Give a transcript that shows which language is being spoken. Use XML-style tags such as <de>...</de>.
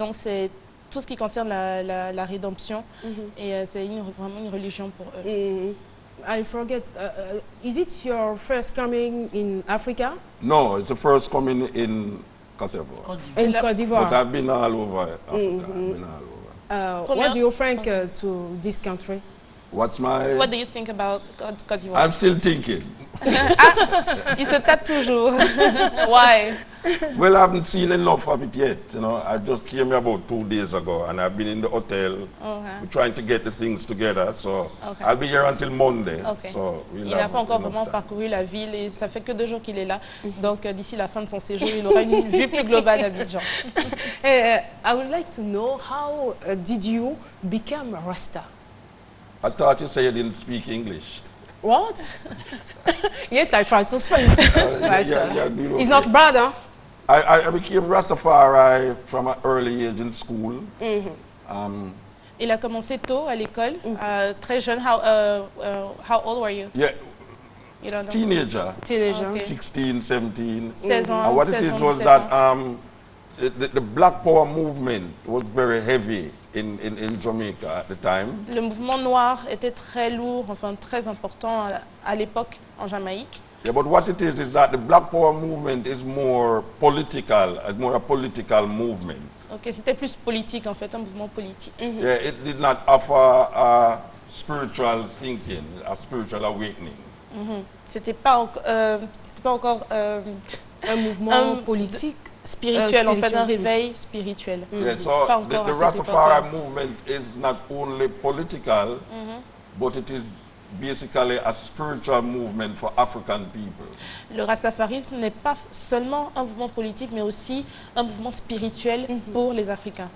<fr>Donc c'est tout ce qui concerne la rédemption et c'est vraiment une religion pour eux.</fr> <en>I forget, is it your first coming in Africa? No, it's the first coming in Côte d'Ivoire. In Côte d'Ivoire. But I've been all over Africa. I've been all over. What do you think to this country? What's my... What do you think about Côte d'Ivoire? I'm still thinking.</en> <fr>Il se tape toujours.</fr> <en>Why? Well, I haven't seen enough of it yet. You know, I just came here about 2 days ago, and I've been in the hotel. We're trying to get the things together, so I'll be here until Monday. So</en> <fr>il n'a pas encore vraiment parcouru la ville et ça fait que 2 jours qu'il est là. Donc d'ici la fin de son séjour, il aura une vue plus globale d'Abidjan.</fr> <en>I would like to know how did you become a Rasta? I thought you said you didn't speak English. What? Yes, I tried to speak. But, it's okay. not bad, huh? I became Rastafari from an early age in school.</en> <fr>Il a commencé tôt à l'école, très jeune.</fr> <en>How old were you? Yeah, you don't know? teenager. Teenager. 16, 17.</en> <fr>16 ans.</fr> <en>And what it is was that the Black Power movement was very heavy in Jamaica at the time.</en> <fr>Le mouvement noir était très lourd, enfin très important à l'époque en Jamaïque.</fr> <en>Yeah, but what it is that the Black Power movement is more political, more a political movement.</en> <fr>Ok, c'était plus politique en fait, un mouvement politique.</fr> <en>Yeah, it did not offer a spiritual thinking, a spiritual awakening.</en> <fr>C'était pas encore un mouvement politique. Spirituel, en fait, un réveil spirituel.</fr> <en>Yeah, so the Rastafari movement is not only political, but it is basically a spiritual movement for African people.</en> <fr>Le rastafarisme n'est pas seulement un mouvement politique, mais aussi un mouvement spirituel pour les Africains.</fr>